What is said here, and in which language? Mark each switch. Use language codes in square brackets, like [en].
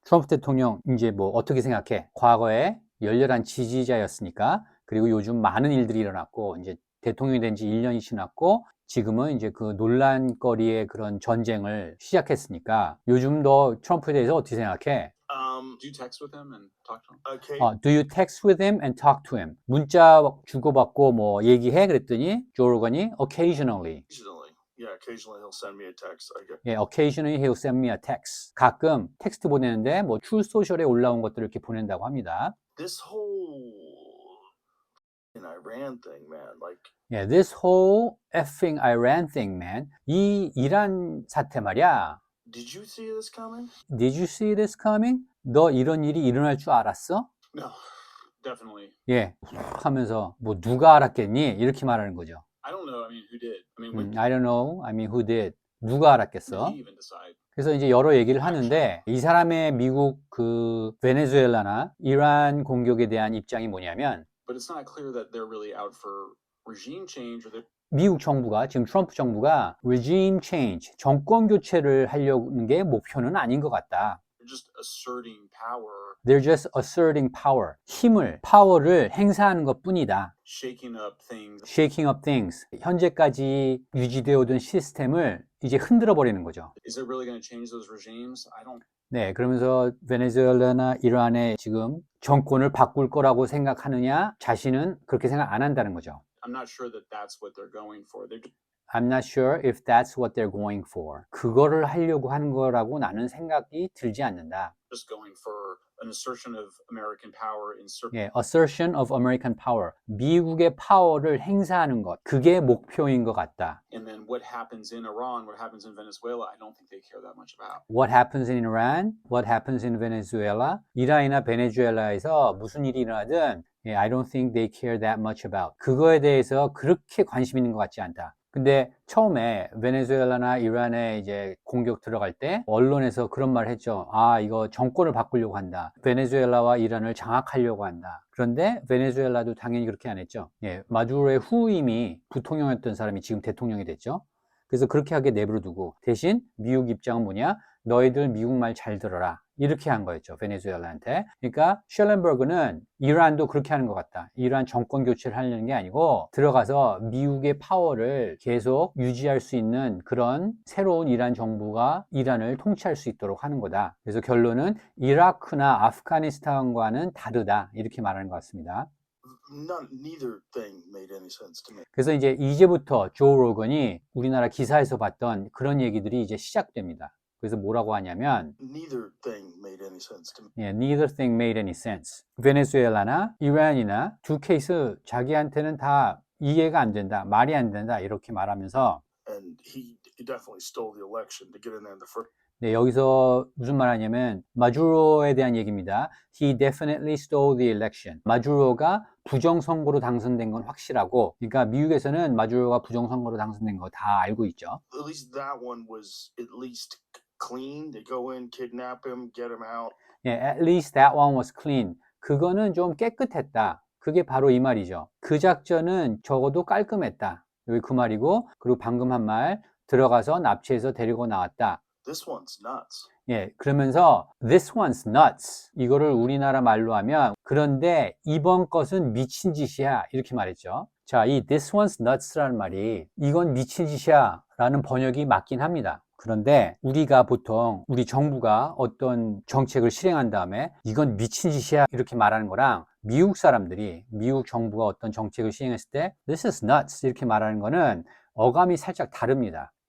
[ko] 트럼프 대통령 이제 뭐 어떻게 생각해? 과거에 열렬한 지지자였으니까, 그리고 요즘 많은 일들이 일어났고 이제 대통령이 된 지 1년이 지났고 지금은 이제 그 논란거리의 그런 전쟁을 시작했으니까 요즘 너 트럼프에 대해서 어떻게 생각해? [en] Do you text with him and talk to him? Okay. Do you text with him and talk to him? [ko] 문자 주고받고 뭐 얘기해? 그랬더니 조 로건이 [en] occasionally. Occasionally. Yeah, occasionally he'll send me a text. I get. 예, occasionally he'll send me a text. [ko] 가끔 텍스트 보내는데 뭐 Truth Social에 올라온 것들을 이렇게 보낸다고 합니다. [en] This whole in Iran thing, man. Like, 예, this whole effing Iran thing, man. [ko] 이 이란 사태 말이야. [en] did you see this coming? Did you see this coming? [ko] 너 이런 일이 일어날 줄 알았어? [en] No, definitely. [ko] 예, 하면서 뭐 누가 알았겠니? 이렇게 말하는 거죠. [en] I don't know. I mean, who did? I mean, I don't know. I mean, who did? [ko] 누가 [en] did [ko] 알았겠어? [en] he even decide? [ko] 그래서 이제 여러 얘기를 하는데 이 사람의 미국 그 베네수엘라나 이란 공격에 대한 입장이 뭐냐면 [en] But it's not clear that they're really out for regime change or they're [ko] 미국 정부가 지금 트럼프 정부가 [en] regime change, [ko] 정권 교체를 하려는 게 목표는 아닌 것 같다. [en] just asserting power, They're just asserting power. [ko] 힘을, 파워를 행사하는 것뿐이다. [en] shaking up things. Shaking up things. [ko] 현재까지 유지되어 오던 시스템을 이제 흔들어 버리는 거죠. [en] Is it really going to change those regimes? I don't. [ko] 네, 그러면서 베네수엘라나 이란의 지금 정권을 바꿀 거라고 생각하느냐? 자신은 그렇게 생각 안 한다는 거죠. [en] I'm not sure that that's what they're going for. They're I'm not sure if that's what they're going for. [ko] 그거를 하려고 하는 거라고 나는 생각이 들지 않는다. [en] just going for an assertion of American power in certain. 예, assertion of American power. [ko] 미국의 파워를 행사하는 것. 그게 목표인 것 같다. [en] And then what happens in Iran, what happens in Venezuela, I don't think they care that much about. What happens in Iran? What happens in Venezuela? [ko] 이란이나 베네수엘라에서 무슨 일이 일어나든 [en] I don't think they care that much about. [ko] 그거에 대해서 그렇게 관심 있는 것 같지 않다. 근데 처음에 베네수엘라나 이란에 이제 공격 들어갈 때 언론에서 그런 말 했죠. 아, 이거 정권을 바꾸려고 한다. 베네수엘라와 이란을 장악하려고 한다. 그런데 베네수엘라도 당연히 그렇게 안 했죠. 예, 마두로의 후임이 부통령이었던 사람이 지금 대통령이 됐죠. 그래서 그렇게 하게 내버려두고 대신 미국 입장은 뭐냐? 너희들 미국 말 잘 들어라. 이렇게 한 거였죠. 베네수엘라한테. 그러니까 쉘렌버그는 이란도 그렇게 하는 것 같다. 이란 정권 교체를 하려는 게 아니고 들어가서 미국의 파워를 계속 유지할 수 있는 그런 새로운 이란 정부가 이란을 통치할 수 있도록 하는 거다. 그래서 결론은 이라크나 아프가니스탄과는 다르다. 이렇게 말하는 것 같습니다. [en] Neither thing made any sense to me. [ko] 그래서 이제부터 조 로건이 우리나라 기사에서 봤던 그런 얘기들이 이제 시작됩니다. 그래서 뭐라고 하냐면 [en] Neither thing made any sense to me. 예, neither thing made any sense. [ko] 베네수엘라나 이란이나 두 케이스 자기한테는 다 이해가 안 된다, 말이 안 된다 이렇게 말하면서 [en] And he definitely stole the election to get in there in the first. [ko] 네, 여기서 무슨 말 하냐면 마두로에 대한 얘기입니다. [en] He definitely stole the election. [ko] 마두로가 부정선거로 당선된 건 확실하고 그러니까 미국에서는 마두로가 부정선거로 당선된 거 다 알고 있죠. [en] At least that one was at least clean. They go in, kidnap him, get him out. 예, at least that one was clean. [ko] 그거는 좀 깨끗했다. 그게 바로 이 말이죠. 그 작전은 적어도 깔끔했다. 여기 그 말이고 그리고 방금 한 말 들어가서 납치해서 데리고 나왔다. [en] This one's nuts. [ko] 예, 그러면서 [en] this one's nuts. [ko] 이거를 우리나라 말로 하면 그런데 이번 것은 미친 짓이야. 이렇게 말했죠. 자, 이 [en] this one's nuts [ko] 라는 말이 이건 미친 짓이야 라는 번역이 맞긴 합니다. 그런데 우리가 보통 우리 정부가 어떤 정책을 실행한 다음에 이건 미친 짓이야 이렇게 말하는 거랑 미국 사람들이 미국 정부가 어떤 정책을 시행했을 때 [en] this is nuts [ko] 이렇게 말하는 거는 어감이 살짝 다릅니다.